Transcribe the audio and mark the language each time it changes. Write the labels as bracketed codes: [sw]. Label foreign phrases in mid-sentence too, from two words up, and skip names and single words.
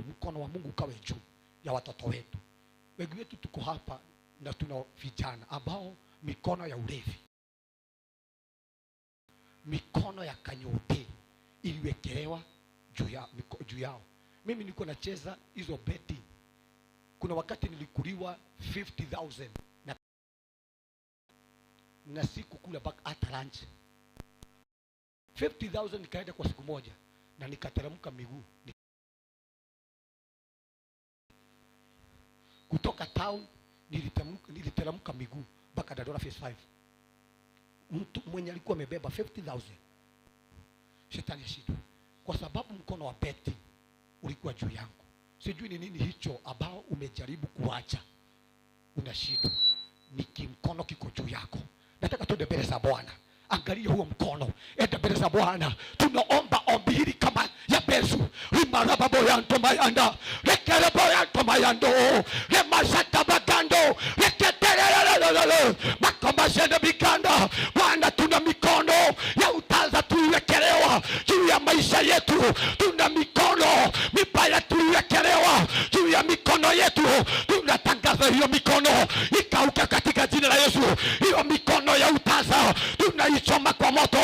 [sw] Mkono wa Mungu ukawe juu ya watoto wetu. Wengi wetu tuko hapa na tuna vijana ambao mikono ya ulevi, mikono ya kanyote iliwekelewa juu yao. Mimi niko nacheza hizo betting. Kuna wakati nilikuliwa 50,000 na siku kula [en] back at lunch. [sw] 50,000 nikaenda kwa siku moja na nikateremka miguu. Kutoka town niliteremka miguu mpaka Dadora phase 5. Mtu mwenye alikuwa amebeba 50,000. Shetani ashindwe kwa sababu mkono wa betting ulikuwa juu yangu. Sijui ni nini hicho ambao umejaribu kuacha, unashindwa. Mkono kiko juu yako. Nataka tuende mbele za Bwana. Angalia huo mkono. Enda mbele za Bwana. Tunaomba ombi hili kama Yabesu. Rimarababo yanto mayanda. Rekerebo yanto mayando. Remashata bagando. Reketerelelelele. Makomashende biganda. Bwana, tuna mikono ya utaza tuliwekelewa juu ya maisha yetu. Tuna mikono mibaya tuliwekelewa juu ya mikono yetu. Tunatangaza hiyo mikono ikauke katika jina la Yesu. Hiyo mikono ya utaza tunaichoma kwa moto.